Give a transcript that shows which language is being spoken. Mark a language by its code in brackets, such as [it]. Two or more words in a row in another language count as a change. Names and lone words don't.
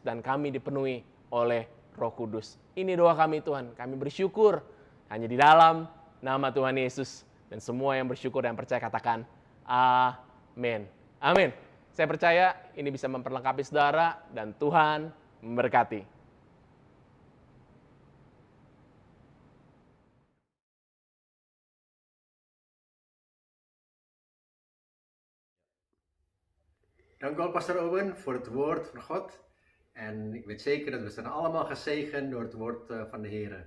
[id] Dan kami dipenuhi oleh Roh Kudus. Ini doa kami Tuhan. Kami bersyukur hanya di dalam nama Tuhan Yesus. Dan semua yang bersyukur dan percaya katakan, amin. Amin. Saya percaya ini bisa memperlengkapi saudara dan Tuhan memberkati. [nl] Dank u wel, Pastor Owen, voor het woord van God. En ik weet zeker dat we zijn allemaal gezegend door het woord van de Heer.